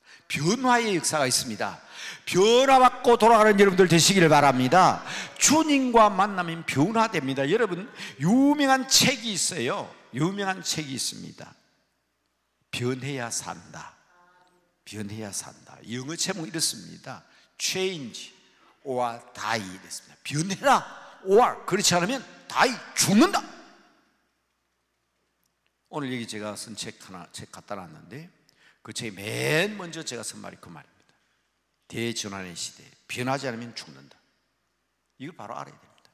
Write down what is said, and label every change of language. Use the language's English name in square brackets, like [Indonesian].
[Korean] 변화의 역사가 있습니다. 변화받고 돌아가는 여러분들 되시기를 바랍니다. 주님과 만나면 변화됩니다. 여러분, 유명한 책이 있어요. 유명한 책이 있습니다. 변해야 산다. 변해야 산다. 영어 제목이 이렇습니다. [English] Change or die [Korean] 됐습니다. 변해라 or 그렇지 않으면 die, 죽는다. 오늘 여기 제가 쓴 책 갖다 놨는데 그 책에 맨 먼저 제가 쓴 말이 그 말입니다. 대전환의 시대, 변하지 않으면 죽는다. 이걸 바로 알아야 됩니다.